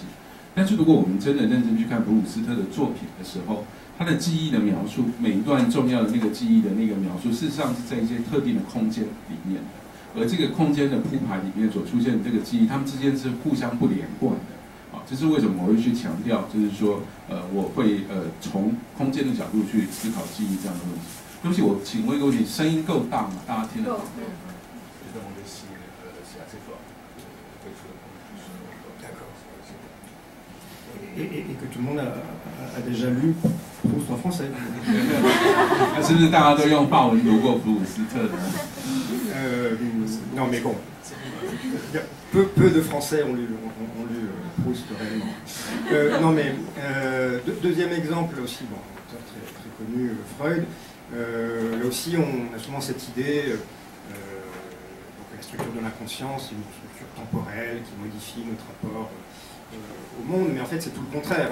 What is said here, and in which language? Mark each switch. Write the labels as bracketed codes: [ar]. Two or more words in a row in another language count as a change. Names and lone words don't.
[zh] 但是如果我们真的认真去看普鲁斯特的作品的时候，他的记忆的描述，每一段重要的那个记忆的那个描述，事实上是在一些特定的空间里面的。而这个空间的铺排里面所出现的这个记忆，它们之间是互相不连贯的。啊，这是为什么我会去强调，就是说，我会从空间的角度去思考记忆这样的问题。对不起，我请问一个问题，声音够大吗？大家听得懂吗？ [fr] Et que tout le monde a déjà lu Proust en français. [zh] 那是不是大家都用法文读过普鲁斯特呢 [fr] ？Non, mais bon, peu de Français ont lu Proust réellement. Non, mais deuxième exemple aussi, bon, auteur très connu, Freud. Là aussi, on a souvent cette idée que la structure de l'inconscience est une structure temporelle qui modifie notre rapport au monde, mais en fait c'est tout le contraire.